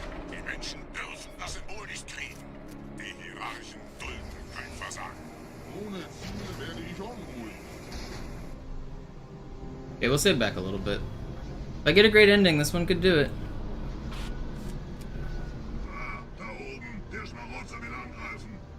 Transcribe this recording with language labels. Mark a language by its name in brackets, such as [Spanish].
[German] Die Menschen dürfen das Symbol nicht kriegen. Die Hierarchen dulden kein Versagen. Ohne Ziel werde ich unruhig. [English] Okay, we'll sit back a little bit. If I get a great ending, this one could do it. [German] Da oben, der Schmarotzer will angreifen.